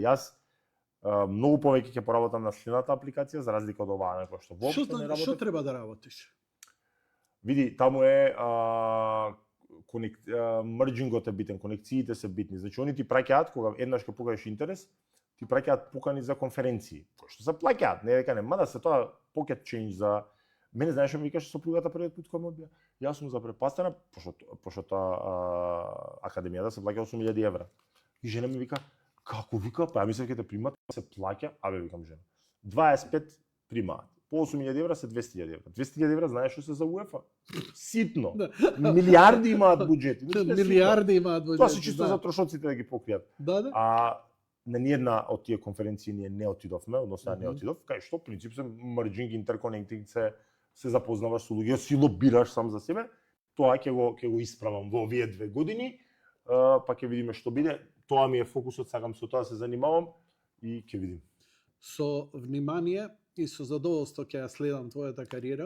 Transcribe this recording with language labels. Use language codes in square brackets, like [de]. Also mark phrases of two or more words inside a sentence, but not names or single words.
[mk] Јас многу повеќе ќе поработам на следната апликација за разлика од оваа некоја што воопшто не работи. Што треба да работиш? Види, таму е мерџингот е битен, конекциите се битни. Значи они ти праќаат кога еднаш ќе покажеш интерес, ти праќаат покани за конференции, кои што се плаќаат, не дека не, мада се тоа [en] pocket change [mk] за мене знаеш ми викаше сопругата првиот пат кога ме одбија. Јас сум запрепастена пошто тоа академијата се плаќа 8.000 евра. И жена ми вика, како вика, па ја мислев ќе те примат, се плаќа, абе викам жена. 25 примаат. По 8.000 евра се 200.000 евра. 200.000 евра знаеш што се за УЕФА? Ситно. Милиарди имаат буџети. Милиарди имаат буџети. Тоа се чисто за трошоците да ги покријат. Да. На ниедна од тие конференции ние не отидовме, односно не отидов, кај што принцип се [en] merging, interconnecting [mk] се запознаваш со луѓе, си лобираш сам за себе. Тоа ќе го исправам во овие 2 години, па ќе видиме што биде. Тоа ми е фокусот, сакам со тоа се занимавам и ќе видим. Со внимание и со задоволство ќе ја следам твојата кариера.